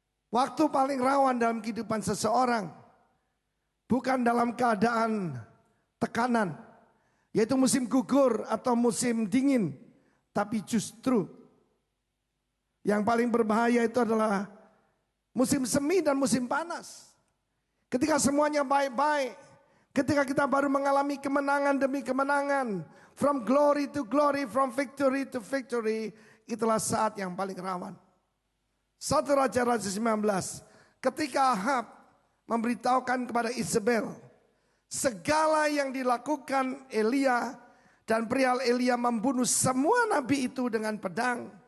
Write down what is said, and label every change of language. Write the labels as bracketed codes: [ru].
[id] Waktu paling rawan dalam kehidupan seseorang. Bukan dalam keadaan tekanan. Yaitu musim gugur atau musim dingin. Tapi justru yang paling berbahaya itu adalah musim semi dan musim panas. Ketika semuanya baik-baik. Ketika kita baru mengalami kemenangan demi kemenangan. [en] From glory to glory, from victory to victory. [id] Itulah saat yang paling rawan. 1 Raja-Raja 19. Ketika Ahab memberitahukan kepada Isabel. Segala yang dilakukan Elia dan perihal Elia membunuh semua nabi itu dengan pedang.